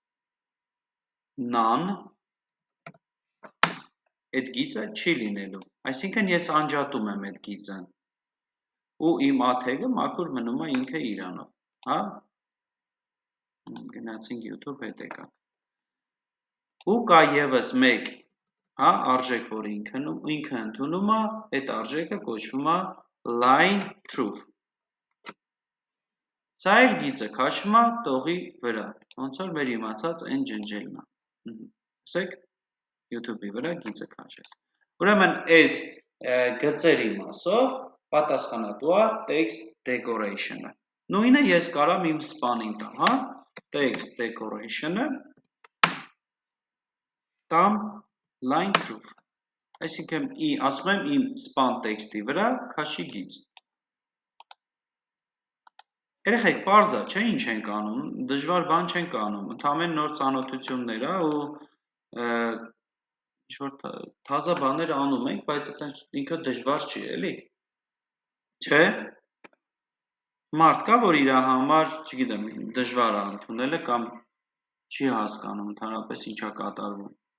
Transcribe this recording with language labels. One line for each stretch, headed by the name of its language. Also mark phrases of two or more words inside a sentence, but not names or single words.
Armenian: none, այդ գիծը չի լինելու։ Այսինքն ես անջատում եմ այդ գիծը։ Ու իմ a tag-ը մաքուր մնում է ինքը իրանով, հա։ Գնացինք YouTube, հետ եկանք։ Ու կա եւս մեկ, հա, արժեք, որ ինքը ընդունում է, այդ արժեքը կոչվում է
English: line truth։
Armenian: Սա էլ գիծը քաշում է տողի վրա, ոնց որ մեր իմացած այն ջնջելն է։ Տեսեք, YouTube-ի վրա գիծը քաշեց։ Ուրեմն այս գծերի մասով պատասխանատու է
English: text decoration-ը։
Armenian: Նույնը ես կարամ իմ span-ին տամ, հա,
English: text decoration-ը
Armenian: տամ
English: line truth,
Armenian: այսինքն ասում եմ իմ span տեքստի վրա քաշի գիծ։ Երեխեք, պարզ է, չէ՞ ինչ ենք անում, դժվար բան չենք անում, ընդամենը նոր ծանոթություններ է ու ինչ-որ թազա բաներ անում ենք, բայց ինքը դժվար չի, էլի։ Չէ՞։ Մարդ կա, որ իր համար, չգիտեմ, դժվար է ընդունելը կամ չի հասկանում ընդհանրապես ինչա կատարվում։